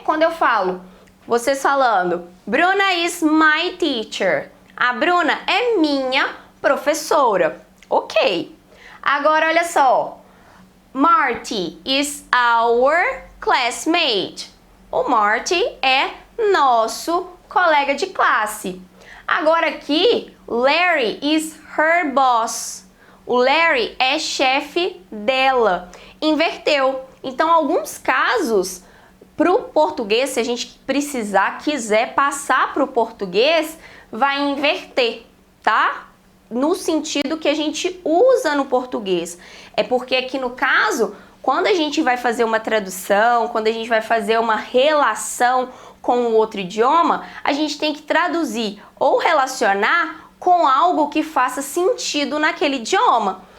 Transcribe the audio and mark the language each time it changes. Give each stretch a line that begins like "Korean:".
Portuguese: Quando eu falo, vocês falando,
English: Bruna is my teacher.
Portuguese: A Bruna é minha professora. Ok. Agora, olha só.
English: Marty is our classmate.
Portuguese: O Marty é nosso colega de classe. Agora aqui,
English: Larry is her boss.
Portuguese: O Larry é chefe dela. Inverteu. Então, alguns casos, para o português, se a gente quiser passar para o português, vai inverter, tá? No sentido que a gente usa no português. É porque aqui no caso, quando a gente vai fazer uma tradução, quando a gente vai fazer uma relação com o outro idioma, a gente tem que traduzir ou relacionar com algo que faça sentido naquele idioma.